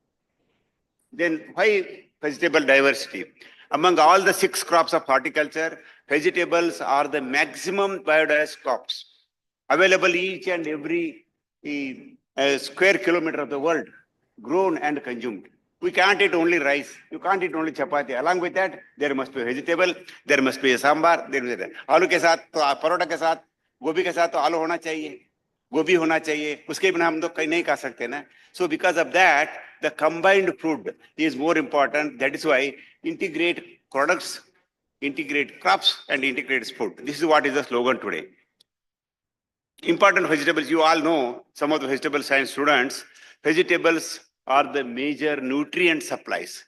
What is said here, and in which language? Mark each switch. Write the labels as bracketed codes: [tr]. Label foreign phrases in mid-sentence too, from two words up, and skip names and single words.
[en] Then why vegetable diversity? Among all the 6 crops of horticulture, vegetables are the maximum biodiverse crops, available each and every square kilometer of the world, grown and consumed. We can't eat only rice. You can't eat only chapati. Along with that, there must be vegetable, there must be a sambar, there is [hi] आलू के साथ, परोटा के साथ, गोभी के साथ तो आलू होना चाहिए, गोभी होना चाहिए. उसके बिना हम तो कहीं नहीं खा सकते ना. [en] So because of that, the combined food is more important. That is why integrate products, integrate crops, and integrate food. This is what is the slogan today. Important vegetables, you all know, some of the vegetable science students, vegetables are the major nutrient supplies.